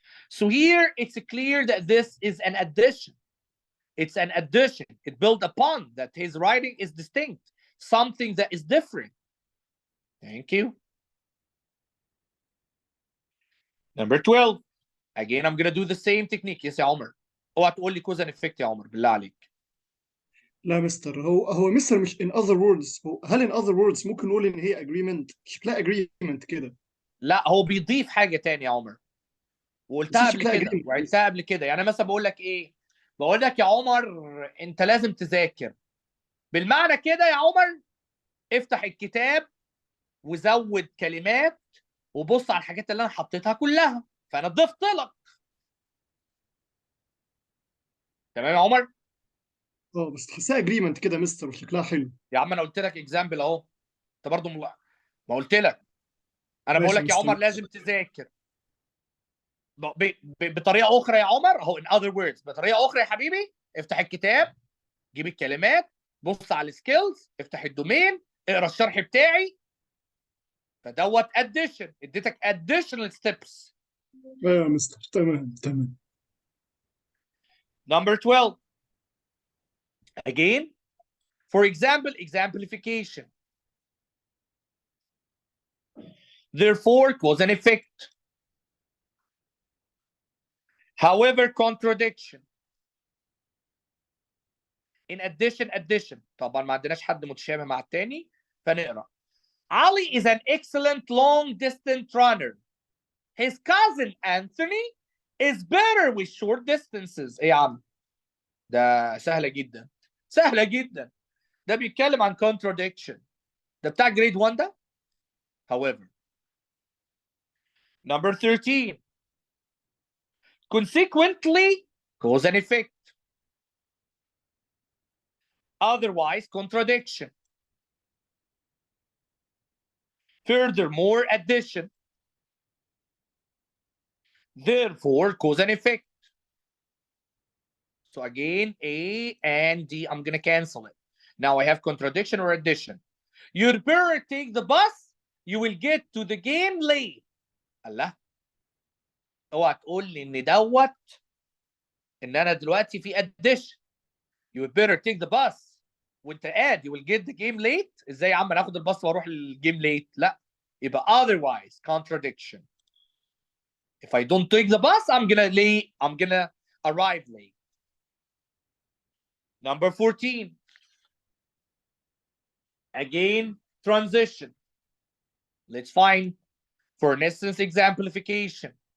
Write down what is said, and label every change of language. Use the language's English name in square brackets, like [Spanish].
[English] So here it's clear that this is an addition. It's an addition. It built upon that his writing is distinct, something that is different. Thank you. Number 12. Again, I'm going to do the same technique. [Arabic] Yes يا عمر. اوعى تقول لي cause and effect يا عمر بالله عليك. لا مستر، هو مستر مش [English] in other words. [Arabic] هل in other words ممكن نقول ان هي agreement؟ شكلها agreement كده. لا، هو بيضيف حاجه تانية يا عمر. وقلتها قبل كده وعدتها قبل كده. يعني مثلا بقول لك ايه؟ بقول لك يا عمر انت لازم تذاكر. بالمعنى كده يا عمر افتح الكتاب وزود كلمات وبص على الحاجات اللي انا حطيتها كلها، فانا ضفت لك. تمام يا عمر؟ بس تحسها agreement كده مستر وشكلها حلو. يا عم انا قلت لك اكزامبل اهو. انت برضه ما قلت لك. انا بقول ماشي لك يا مستر. عمر لازم تذاكر. بطريقه اخرى يا عمر اهو [English] in other words. [Arabic] بطريقه اخرى يا حبيبي افتح الكتاب، جيب الكلمات، بص على السكيلز، افتح الدومين، اقرا الشرح بتاعي. فدوت addition. اديتك additional steps. يا مستر تمام. [English] Number 12. Again, for example, exemplification. Therefore, cause and effect. However, contradiction. In addition, addition. [Arabic] طبعا ما عندناش حد متشابه مع التاني فنقرا. [English] Ali is an excellent long distance runner. His cousin Anthony is better with short distances. [Arabic] ايه يا عم؟ ده سهلة جدا. سهلة جدا. ده بيتكلم عن contradiction. ده بتاع grade 1 ده. [English] However. Number 13. Consequently, cause and effect. Otherwise, contradiction. Furthermore, addition. Therefore, cause and effect. So again, A and D, I'm going to cancel it. Now I have contradiction or addition. You'd better take the bus. You will get to the game late. [Arabic] الله. اوعى تقول لي ان دوت ان انا دلوقتي في addition. [English] You would better take the bus. [Arabic] وانت قاعد [English] you will get the game late. [Arabic] ازاي يا عم انا اخد الباص واروح الجيم late؟ لا. [English] يبقى otherwise contradiction. If I don't take the bus, I'm gonna arrive late. Number 14. Again, transition. Let's find, for instance, exemplification.